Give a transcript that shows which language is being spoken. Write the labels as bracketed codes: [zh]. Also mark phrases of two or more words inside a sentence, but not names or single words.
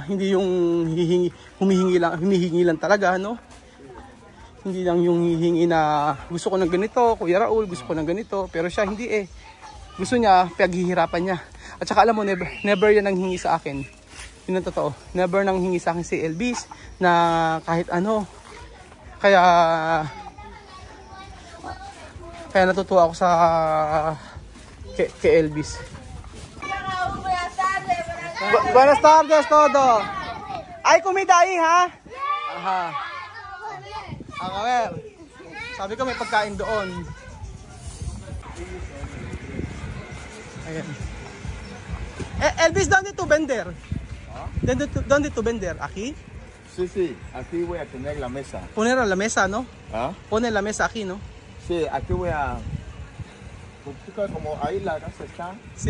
[tl] Hindi yung humihingi lang talaga, Hindi lang yung hihingi na gusto ko ng ganito, Kuya Raul, gusto ko ng ganito, pero siya hindi Gusto niya paghihirapan niya. At saka alam mo, never yan ang hingi sa akin. Yun ang totoo. Never nang hingi sa akin si Elvis na kahit ano. Kaya natutuwa ako sa kay Elvis. [es] Buenas tardes todo. Ay comida ahí, ha? Aha. A ver. [tl] Sabi ko may pagkain doon. Ayan. [es] Elvis, ¿dónde tu vender? ¿Dónde tu vender? ¿Aquí? Sí, aquí voy a tener la mesa. Poner a la mesa, ¿no? ¿Ah? Poner la mesa aquí, ¿no? Sí, aquí voy a... Como ahí la casa está, Sí.